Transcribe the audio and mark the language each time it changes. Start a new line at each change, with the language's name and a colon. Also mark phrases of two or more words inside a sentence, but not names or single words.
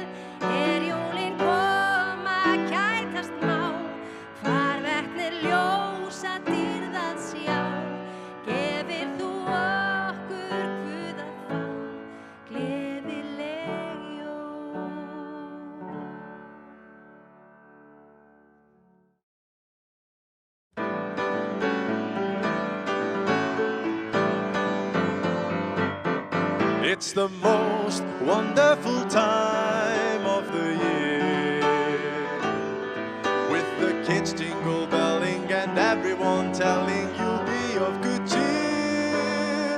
Icelandic: Er jólin koma, kætast má, hvar veknir ljósa dýrð að sjá, gefir þú okkur Guð að fá, gleðileg jól.
English: It's the most wonderful time of the year, with the kids jingle belling and everyone telling you'll be of good cheer.